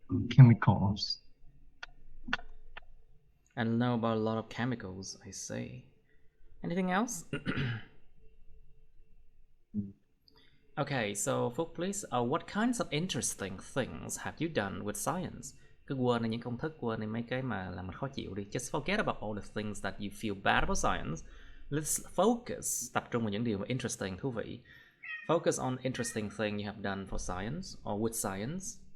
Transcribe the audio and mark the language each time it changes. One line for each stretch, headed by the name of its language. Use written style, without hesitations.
English: chemicals. and know about a lot of chemicals, I say. Anything else? Okay, so Phúc, please, what kinds of interesting things have you done with science?
Vietnamese: Cứ quên đi những công thức, quên đi mấy cái mà làm mình khó chịu đi.
English: Just forget about all the things that you feel bad about science. Let's focus,
Vietnamese: tập trung vào những điều mà interesting, thú vị.
English: Focus on interesting thing you have done for science or with science.